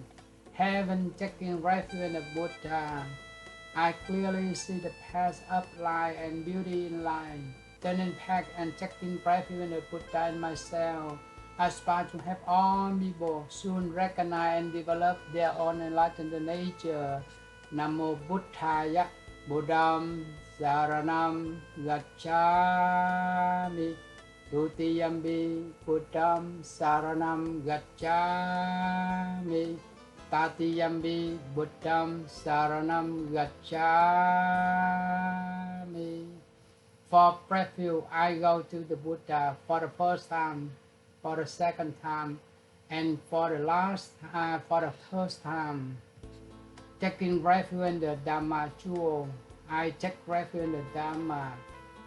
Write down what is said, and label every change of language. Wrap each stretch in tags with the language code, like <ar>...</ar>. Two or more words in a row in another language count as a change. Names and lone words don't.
<en>Having taken refuge in the Buddha, I clearly see the path of light and beauty in life. Turning back and taking refuge in the Buddha in myself, I aspire to have all people soon recognize and develop their own enlightened nature.</en> <pi>Namo Buddhaya. Buddham Saranam Gacchami. Dutiyampi Buddham Saranam Gacchami. Tatiyampi Buddham Saranam Gacchami.</pi> <en>For refuge, I go to the Buddha for the first time, for the second time, and for the first time. Taking refuge in the Dhamma jewel, I take refuge in the Dhamma.</en>